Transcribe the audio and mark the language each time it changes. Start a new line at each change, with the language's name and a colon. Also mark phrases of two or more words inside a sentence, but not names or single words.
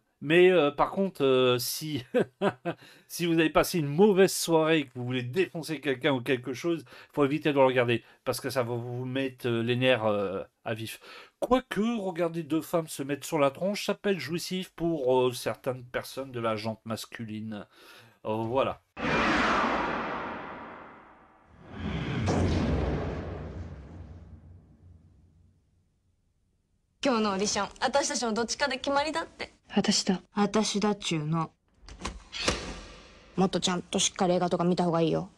French: Mais par contre, si si vous avez passé une mauvaise soirée et que vous voulez défoncer quelqu'un ou quelque chose, il faut éviter de le regarder parce que ça va vous mettre les nerfs à vif. Quoique, regarder deux femmes se mettre sur la tronche, ça peut être jouissif pour certaines personnes de la jante masculine. Voilà.
Japanese: 今日のオーディション、私たちのどっちかで決まりだって。私だ。私だっちゅうの。もっとちゃんとしっかり映画とか見た方がいいよ。